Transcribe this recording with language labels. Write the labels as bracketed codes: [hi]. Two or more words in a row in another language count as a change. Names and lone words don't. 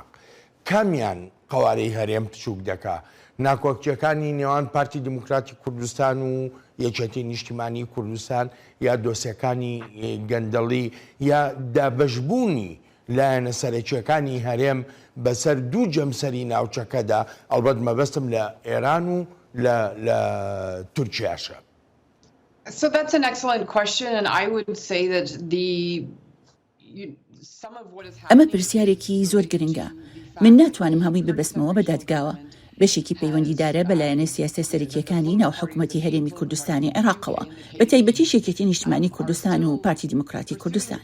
[ckb] کامیان قوارەی هەرێم بچووک دەکا؟ ناکۆکچەکانی نێوان پارتی دموکراتی کوردستان و یەکێتی نیشتیمانی کوردستان یا دۆسیەکانی گەندەڵی یا دابەشبوونی لایەنە سەرەکیەکانی هەرێم بەسەر دوو جەمسەری ناوچەکەدا، ئەڵبەت مەبەستم لە ئێران و لە تورکیاشە. [en] So that's an excellent question, and I would say that [ckb] ئەمە پرسیارێکی زۆر گرنگە. من ناتوانم هەمووی ببەسمەوە بە دادگاوە. بەشێکی پەیوەندیدارە بەلایەنە سیاسە سەرەکیەکانی ناو حکوومەتی هەرێمی کوردستانی عێراقەوە، بە تایبەتی یەکێتی نیشتیمانی کوردستان و پارتی دیموکراتی کوردستان.